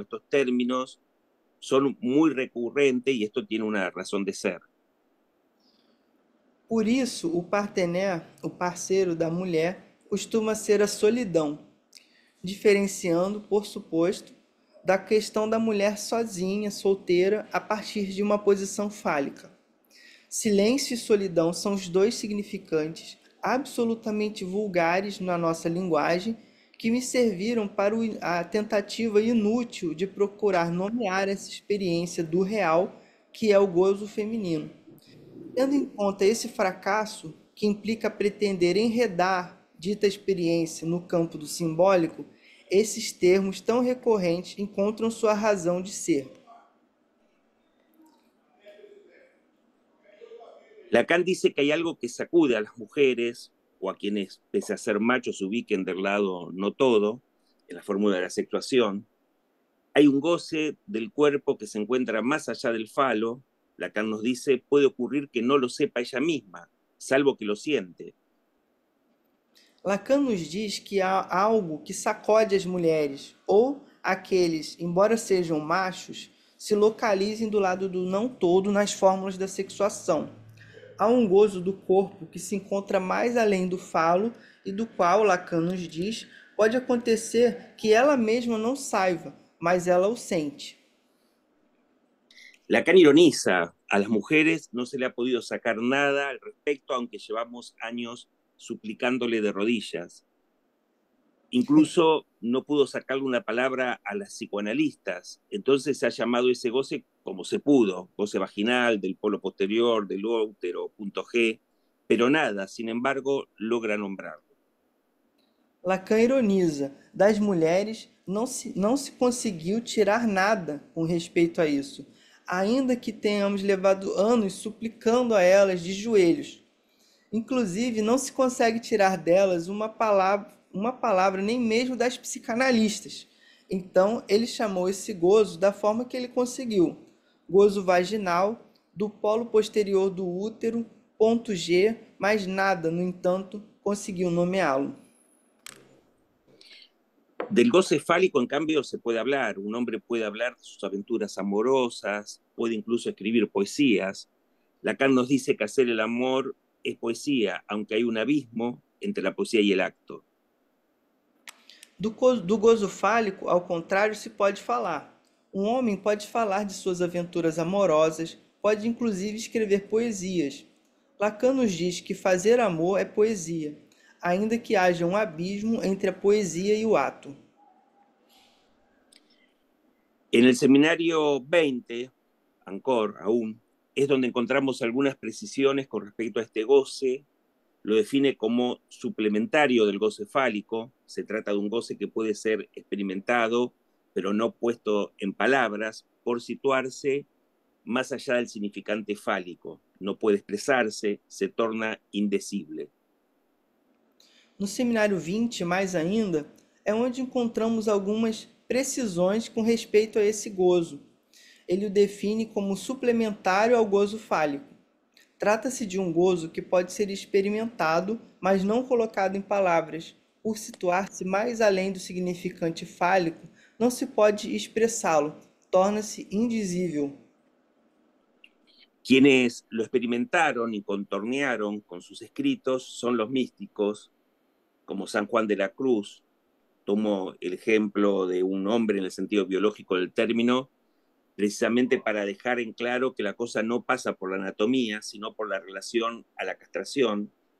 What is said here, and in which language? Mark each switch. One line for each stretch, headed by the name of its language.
Spanish: Estos términos son muy recurrentes y esto tiene una razón de ser.
Portuguese: Por isso, o partener, o parceiro da mulher, costuma ser a solidão, diferenciando, por suposto, da questão da mulher sozinha, solteira, a partir de uma posição fálica. Silêncio e solidão são os dois significantes absolutamente vulgares na nossa linguagem que me serviram para a tentativa inútil de procurar nomear essa experiência do real que é o gozo feminino. Tendo em conta esse fracasso, que implica pretender enredar dita experiência no campo do simbólico, esses termos tão recorrentes encontram sua razão de ser.
Spanish: Lacan dice que hay algo que sacude a las mujeres o a quienes, pese a ser machos, se ubiquen del lado no todo, en la fórmula de la sexuación. Hay un goce del cuerpo que se encuentra más allá del falo. Lacan nos dice, puede ocurrir que no lo sepa ella misma, salvo que lo siente.
Portuguese: Lacan nos diz que há algo que sacode as mulheres, ou aqueles, embora sejam machos, se localizem do lado do não todo nas fórmulas da sexuação. Há um gozo do corpo que se encontra mais além do falo e do qual, Lacan nos diz, pode acontecer que ela mesma não saiba, mas ela o sente.
Spanish: Lacan ironiza, a las mujeres no se le ha podido sacar nada al respecto, aunque llevamos años suplicándole de rodillas. Incluso no pudo sacarle una palabra a las psicoanalistas, entonces se ha llamado ese goce como se pudo, goce vaginal, del polo posterior, del útero, punto G, pero nada, sin embargo, logra nombrarlo.
Portuguese: Lacan ironiza, das mulheres não se conseguiu tirar nada com respeito a isso, ainda que tenhamos levado anos suplicando a elas de joelhos. Inclusive, não se consegue tirar delas uma palavra nem mesmo das psicanalistas. Então, ele chamou esse gozo da forma que ele conseguiu. Gozo vaginal, do polo posterior do útero, ponto G, mas nada, no entanto, conseguiu nomeá-lo.
Spanish: Del goce fálico, en cambio, se puede hablar. Un hombre puede hablar de sus aventuras amorosas, puede incluso escribir poesías. Lacan nos dice que hacer el amor es poesía, aunque hay un abismo entre la poesía y el acto.
Portuguese: Do gozo fálico, ao contrário, se pode falar. Um homem pode falar de suas aventuras amorosas, pode inclusive escrever poesias. Lacan nos diz que fazer amor é poesia, ainda que haja um abismo entre a poesia e o ato.
Spanish: En el seminario 20, Ancor aún, es donde encontramos algunas precisiones con respecto a este goce. Lo define como suplementario del goce fálico. Se trata de un goce que puede ser experimentado, pero no puesto en palabras, por situarse más allá del significante fálico. No puede expresarse, se torna indecible.
Portuguese: No seminário 20, mais ainda, é onde encontramos algumas precisões com respeito a esse gozo. Ele o define como suplementário ao gozo fálico. Trata-se de um gozo que pode ser experimentado, mas não colocado em palavras. Por situar-se mais além do significante fálico, não se pode expressá-lo, torna-se indizível.
Spanish: Quienes lo experimentaron y contornearon con sus escritos son los místicos, como San Juan de la Cruz, tomo el ejemplo de un hombre en el sentido biológico del término, precisamente para dejar en claro que la cosa no pasa por la anatomía, sino por la relación a la castración.